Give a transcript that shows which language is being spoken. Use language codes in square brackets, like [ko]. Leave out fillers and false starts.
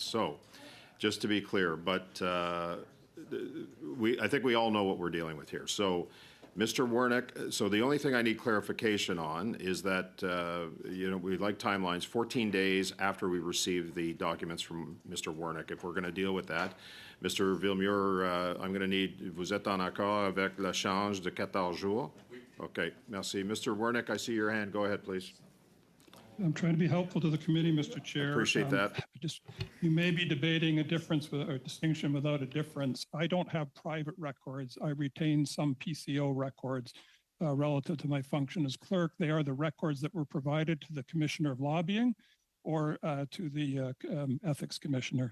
[en] So, just to be clear, but I think we all know what we're dealing with here. So, Mr. Wernick, so the only thing I need clarification on is that, we'd like timelines 14 days after we receive the documents from Mr. Wernick, if we're going to deal with that. Mr. [fr] Villemure, [en] I'm going to need, [fr] vous êtes en accord avec l'échange de 14 jours? [en] Okay, merci. Mr. Wernick, I see your hand. Go ahead, please. I'm trying to be helpful to the committee, Mr. Chair. Appreciate that. You may be debating a difference or a distinction without a difference. I don't have private records. I retain some PCO records relative to my function as clerk. They are the records that were provided to the Commissioner of Lobbying or to the Ethics Commissioner.